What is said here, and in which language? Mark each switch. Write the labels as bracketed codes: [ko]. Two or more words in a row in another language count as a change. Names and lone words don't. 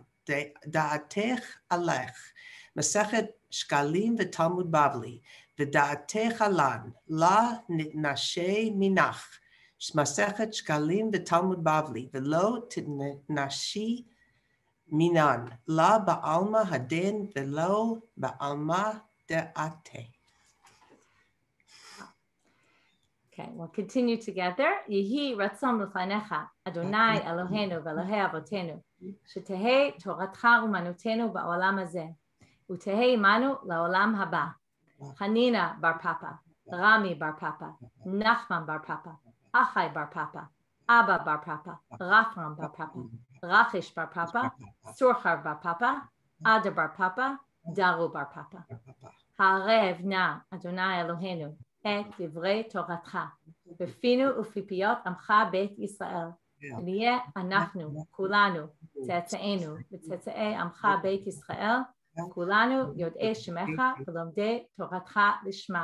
[arc] דעתך עלך מסכת שקלים ותלמוד בבלי ודעתך עלן. לא נתנשי מינך מסכת שקלים ותלמוד בבלי ולא תתנשי מינן. לא בעלמא הדין ולא בעלמא דאתי. [en] Okay, we'll continue together. [he] יהי רצון לפניך אדוני אלוהינו ואלוהי אבותינו שתהא תורתך אומנותנו בעולם הזה ותהא עמנו לעולם הבא. Hanina bar Papa, Rami bar Papa, Nachman bar Papa, Achai bar Papa, Abba bar Papa, Rafram bar Papa, Rachish bar Papa, Surchar bar Papa, Ada bar Papa, Daru bar Papa. הערב נא אדוני אלוהינו את דברי תורתך בפי נו ופיפיות עמך בית ישראל ונהיה אנחנו, כולנו, צאצאינו וצאצאי עמך בית ישראל, כולנו יודעי שמך ולומדי תורתך לשמה.